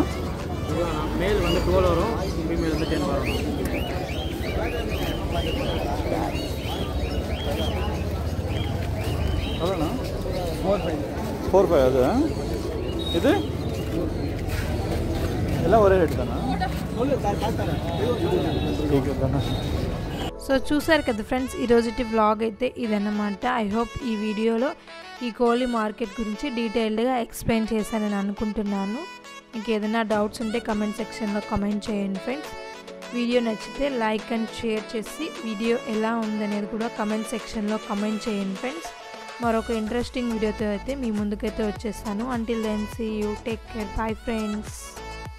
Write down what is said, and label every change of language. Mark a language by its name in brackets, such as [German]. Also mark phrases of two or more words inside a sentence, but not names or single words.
[Tamil] மேல் வந்து 12 வரும், ஃபீமேல் வந்து 10 வரும். எவ்வளோண்ணா 4,500 அது இது எல்லாம் ఒరే రేట్ தானா [Telugu] సో చూసారు కదా ఫ్రెండ్స్, ఈరోజుటి వ్లాగ్ అయితే ఇదన్నమాట. [English] I hope [Telugu] ఈ వీడియోలో ఈ కోళ్ళి మార్కెట్ గురించి డీటెయిల్డ్గా ఎక్స్ప్లెయిన్ చేశానని అనుకుంటున్నాను. మీకు ఏదైనా డౌట్స్ ఉంటే కమెంట్ సెక్షన్లో కమెంట్ చేయండి ఫ్రెండ్స్. వీడియో నచ్చితే [English] like and share [Telugu] చేసి వీడియో ఎలా ఉందనేది కూడా కమెంట్ సెక్షన్లో కమెంట్ చేయండి ఫ్రెండ్స్. మరొక ఇంట్రెస్టింగ్ వీడియోతో అయితే మీ ముందుకైతే వచ్చేస్తాను. [English] until then see you, take care, bye friends.